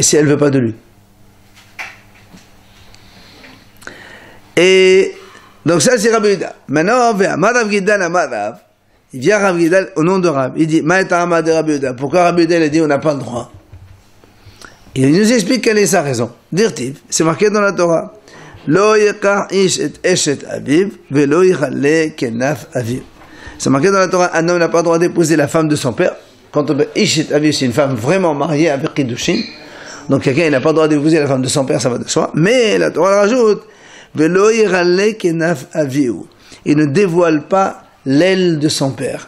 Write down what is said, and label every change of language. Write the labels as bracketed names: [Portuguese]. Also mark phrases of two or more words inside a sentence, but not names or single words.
[French] Et si elle ne veut pas de lui? Et donc ça c'est Rabbi Yehuda. Maintenant, Rav Gidal Amarav, il vient Rav Gidal au nom de Rav. Il dit, [Aramaic] מאי טעמא דרבי יהודה. [French] Pourquoi Rabbi Yehuda a dit on n'a pas le droit? Il nous explique quelle est sa raison. Dirtiv, c'est marqué dans la Torah. [Hebrew] לא יקח איש את אשת אביו, ולא יגלה כנף אביו. [French] C'est marqué dans la Torah, un homme n'a pas le droit d'épouser la femme de son père. Quand on dit [Hebrew] איש את אביו, [French] c'est une femme vraiment mariée avec Kiddushin. Donc quelqu'un il n'a pas le droit d'épouser la femme de son père, ça va de soi. Mais la Torah rajoute, il ne dévoile pas l'aile de son père.